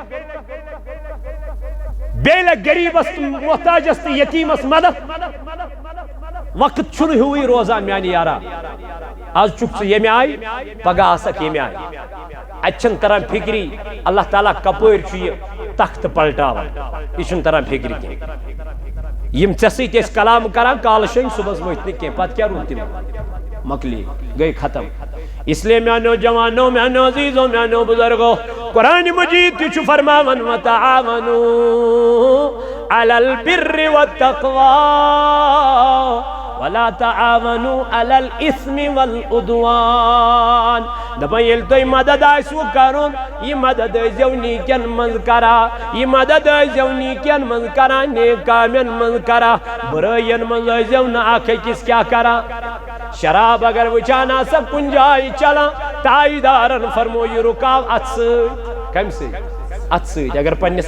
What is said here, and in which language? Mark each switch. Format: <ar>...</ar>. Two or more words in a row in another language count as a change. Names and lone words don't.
<ks>بیٚیہِ لگہِ غریٖبس تہٕ محتاجس تہٕ یتیٖمس مدد وقت چھُنہٕ ہیوٗے روزان میانہِ یارا آز چھُکھ ژٕ ییٚمہِ آیہِ پگاہ آسکھ ییٚمہِ آیہِ اَتہِ چھُنہٕ تران فِکری اللہ تعالیٰ کپٲرۍ چھُ یہِ تختہٕ پلٹاوان یہِ چھُنہٕ تران فِکرِ کینٛہہ یِم ژےٚ سۭتۍ ٲسۍ کلام کران کالہٕ شٔنۍ صُبحس ؤتھۍ نہٕ کینٛہہ پتہٕ کیٛاہ روٗد تِمن مۄکلی گٔے ختم اس لیے میانو جوانو میانو عزیزو میانو بزرگو قرآن مجید تہِ چھُ فرماوان</ks> <ar>وتعاونوا علی البر والتقوی ولا تعاونوا على الاثم والعدوان</ar> <ks>دپان ییٚلہِ تۄہہِ مدد آسوٕ کرُن یہِ مدد ٲسۍزیو نیٖکٮ۪ن منٛز کران یہِ مدد ٲسۍزیو نیٖکٮ۪ن منٛز کران نیک کامٮ۪ن منٛز کران بُرٲیین منٛز ٲسۍزیو نہٕ اکھ أکِس کیٛاہ کران شراب اگر وٕچھان آسکھ کُنہِ جایہِ چلان تاجدارن فرمو یہِ رُکاو اتھ سۭتۍ کمہِ سۭتۍ اتھ سۭتۍ اگر پننس</ks>